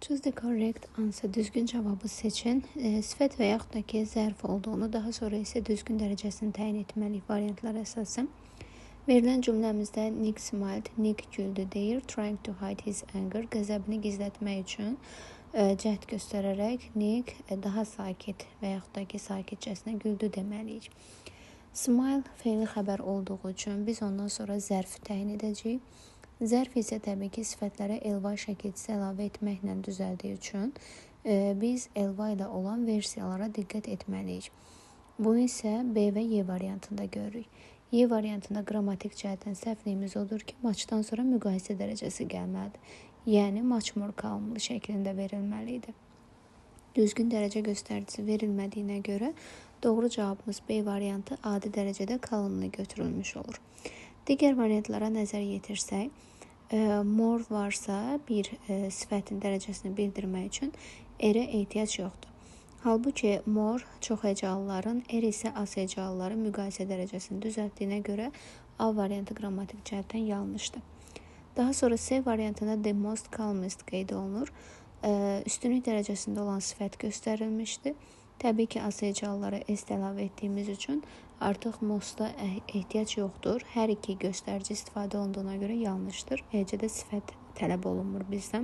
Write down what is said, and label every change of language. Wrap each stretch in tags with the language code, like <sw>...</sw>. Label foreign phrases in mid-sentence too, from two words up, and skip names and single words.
<en>Choose the correct answer.</en> <az>Düzgün cevabı seçin. Sifət və yaxud da ki, zərf olduğunu, daha sonra isə düzgün dərəcəsini təyin etməliyik variantlara əsasən. Verilən cümləmizdə</az> <en>Nick smiled,</en> <az>Nick güldü deyir.</az> <en>Trying to hide his anger.</en> <az>Qəzəbini gizlətmək üçün cəhd göstərərək Nick daha sakit və yaxud da ki, sakitcəsinə güldü deməliyik. Smile fe'li xəbər olduğu üçün biz ondan sonra zərf təyin edəcəyik. Zərf isə təbii ki, sifətlərə elva şəkilçisi əlavə etməklə düzəldiyi üçün biz elva ilə olan versiyalara diqqət etməliyik. Bunu isə B və Y variantında görürük. Y variantında qrammatik cəhətdən səhvliyimiz odur ki, maçdan sonra müqayisə dərəcəsi gəlməlidir. Yəni,</az> <en>much more calmly</en> <az>şəklində verilməlidir. Düzgün dərəcə göstəricisi verilmədiyinə görə doğru cavabımız B variantı adi dərəcədə calmly götürülmüş olur. Digər variantlara nəzər yetirsək, more varsa bir sifətin dərəcəsini bildirmək üçün R-ə ehtiyac yoxdur. Halbuki more çox hecalıların, R isə az hecalıların müqayisə dərəcəsini düzəltdiyinə görə A variantı qrammatik cəhətdən yanlışdır. Daha sonra C variantında</az> <en>the most calmest</en> <az>qeyd olunur. Üstünlük dərəcəsində olan sifət göstərilmişdir. Təbii ki, az hecalılara S əlavə etdiyimiz üçün artıq most'a ehtiyac yoxdur. Hər iki göstərici istifadə olunduğuna görə yanlışdır. Eləcə də sifət tələb olunmur bizdən.</az>